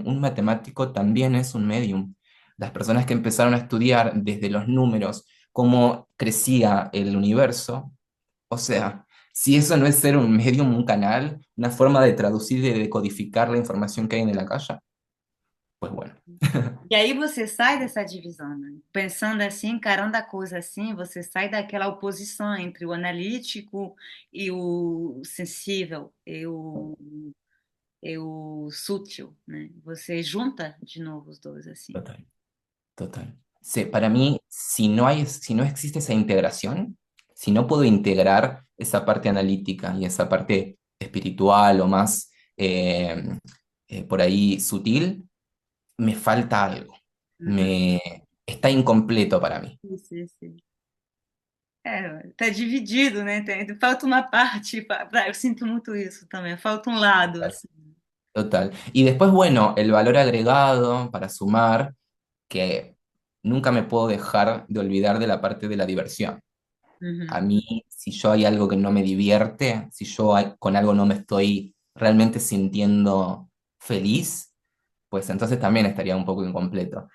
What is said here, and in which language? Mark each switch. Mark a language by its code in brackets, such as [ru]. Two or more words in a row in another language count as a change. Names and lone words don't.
[es] Un matemático también es un medium. Las personas que empezaron a estudiar desde los números cómo crecía el universo, o sea, si eso no es ser un medium, un canal, una forma de traducir y de decodificar la información que hay en la calle, pues bueno, [pt] E aí você sai dessa divisão, né? Pensando assim, encarando a coisa assim, você sai daquela oposição entre o analítico e o sensível, e o sutil, né? Você junta de novo os dois assim. [es] total. Total. Sí, para mí, si no existe esa integración, si no puedo integrar esa parte analítica y esa parte espiritual o más por ahí sutil, me falta algo. Uhum. Está incompleto para mí. [pt] Isso, isso. Tá dividido, né? Falta uma parte, eu sinto muito isso também. Falta um lado, [es] Total. [pt] assim. [es] Total. Y después, bueno, el valor agregado para sumar, que nunca me puedo dejar de olvidar de la parte de la diversión. A Uhum. mí, si yo hay algo que no me divierte, si yo con algo no me estoy realmente sintiendo feliz, pues entonces también estaría un poco incompleto.